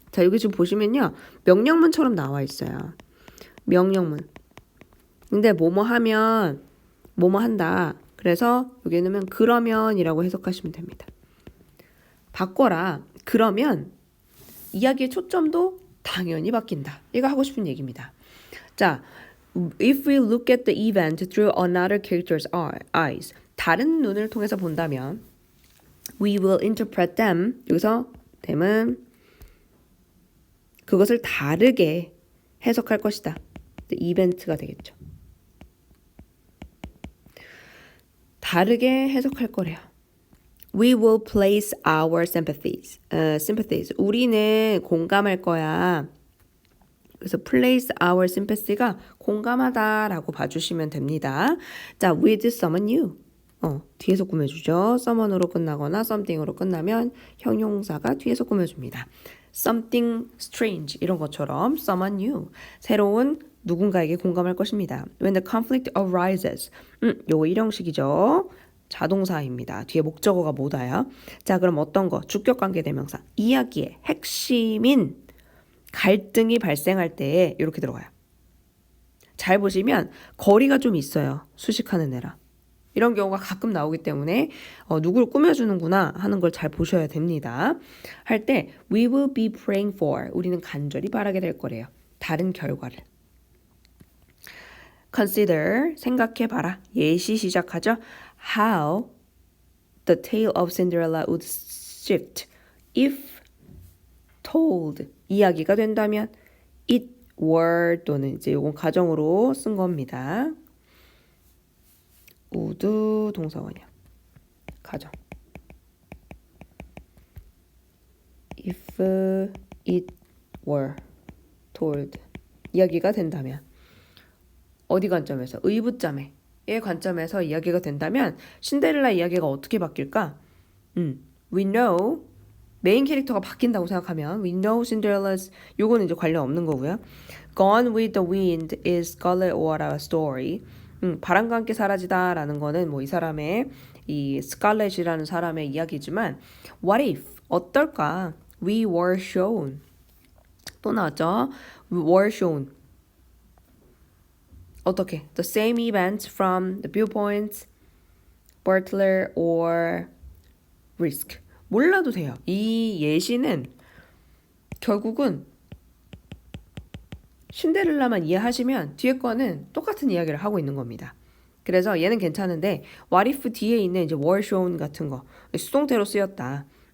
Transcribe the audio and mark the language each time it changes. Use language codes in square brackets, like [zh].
[ko] 자, 여기 지금 보시면요. 명령문처럼 나와 있어요. 명령문. 근데 뭐뭐 하면 뭐뭐 한다. 그래서 여기 넣으면 그러면이라고 해석하시면 됩니다. 바꿔라. 그러면 이야기의 초점도 당연히 바뀐다. 이거 하고 싶은 얘기입니다. [en] 자, if we look at the event through another character's eyes, [ko] 다른 눈을 통해서 본다면 [en] we will interpret them, [ko] 여기서 them은 그것을 다르게 해석할 것이다. the event가 되겠죠. 다르게 해석할 거래요. [en] We will place our sympathies. [ko] 우리는 공감할 거야. 그래서 place our sympathy가 공감하다라고 봐주시면 됩니다. 자, [en] with someone new. [ko] 뒤에서 꾸며주죠. someone으로 끝나거나 something으로 끝나면 형용사가 뒤에서 꾸며줍니다. [en] something strange [ko] 이런 것처럼 [en] someone new. [ko] 새로운 누군가에게 공감할 것입니다. [en] When the conflict arises. [ko] 요거 일형식이죠. 자동사입니다. 뒤에 목적어가 뭐다요? 자, 그럼 어떤 거? 주격관계 대명사. 이야기의 핵심인 갈등이 발생할 때 이렇게 들어가요. 잘 보시면 거리가 좀 있어요. 수식하는 애라. 이런 경우가 가끔 나오기 때문에 누구를 꾸며주는구나 하는 걸 잘 보셔야 됩니다. 할 때 [en] we will be praying for. [ko] 우리는 간절히 바라게 될 거래요. 다른 결과를. [en] Consider, [ko] 생각해봐라. 예시 시작하죠. [en] How the tale of Cinderella would shift if told. [ko] 이야기가 된다면 [en] it were [ko] 또는 이제 이건 가정으로 쓴 겁니다. would 동사원이야. 가정. [en] If it were told. [ko] 이야기가 된다면 어디 관점에서? 의붓자매의 관점에서 이야기가 된다면 신데렐라 이야기가 어떻게 바뀔까? [en] We know [ko] 메인 캐릭터가 바뀐다고 생각하면 [en] We know Cinderella's [ko] 요거는 이제 관련 없는 거고요. [en] Gone with the Wind is Scarlet O'Hara story. [ko] 바람과 함께 사라지다라는 거는 뭐 이 사람의 이 스칼렛이라는 사람의 이야기지만 [en] What if [ko] 어떨까? [en] We were shown [ko] 또 나왔죠. [en] We were shown [ko] 어떻게? [en] The same events from the viewpoints, Butler or Risk. [ko] 몰라도 돼요. 이 예시는 결국은 신데렐라만 이해하시면 뒤에 거는 똑같은 이야기를 하고 있는 겁니다. 그래서 얘는 괜찮은데 [en] what if [ko] 뒤에 있는 이제 [en] were shown [ko] 같은 거 수동태로 쓰였다.